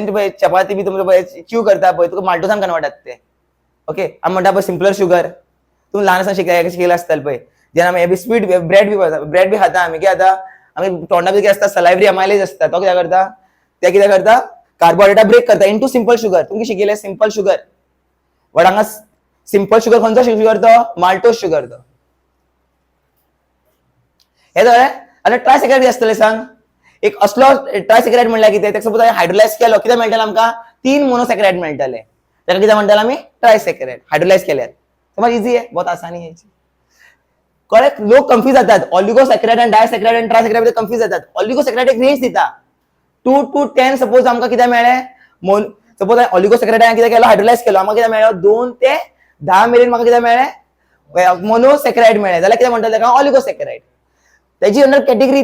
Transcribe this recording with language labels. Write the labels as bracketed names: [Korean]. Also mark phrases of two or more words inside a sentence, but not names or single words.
[Konkani] तुम्ही चपाती बी तुमचे च्यू करता पळय तुका माल्टोसान कन्वर्ट जाता ते ओके आमी म्हणटा पळय [English] simpler sugar [Konkani] तुम्ही ल्हान आसतना शिकले आसतले पळय जेन्ना आमी हे बी स्वीट ब्रेड बी खाता आमी कितें जाता आमी तोंडा भितर कितें आसता [English] salivary amylase [Konkani] आसता तो कितें करता ते कितें करता कार्बोहायड्रेटा ब्रेक करता [English] into simple sugar [Konkani] तुमकां शिकयलें [English] simple sugar [Konkani] बट हांगा [English] simple sugar [Konkani] खंयचो शुगर तो [English] maltose sugar [Konkani] तो हे कळ्ळें आनी ट्रायसॅकराइड आसतले सांग एक असलो ट्रायसॅकराइड म्हणल्यार कितें ताका सपोज हायड्रोलायज केलो कितें मेळटलें आमकां 3 मोनोसॅकराइड मेळटले ताका कितें म्हणटाले आमी ट्रायसॅकराइड हायड्रोलायज केल्यार समज इजी आहे [Hindi] बहुत आसानी [Konkani] आहे कळ्ळें लोक कन्फ्यूज जातात ऑलिगोसॅकराइड आनी डायसॅकराइड आनी ट्रायसॅकराइड भितर कन्फ्यूज जातात ऑलिगोसॅकराइड एक रेंज दिता 2 to 10 सपोज आमकां कितें मेळ्ळें सपोज ऑलिगोसॅकराइड कितें केलो हायड्रोलायज केलो आमकां कितें मेळ्ळो 2 ते 10 मेरेन म्हाका कितें मेळ्ळें मोनोसॅकराइड मेळ्ळें जाल्यार कितें म्हणटाले ताका ऑलिगोसॅकराइड तेजी [English] under category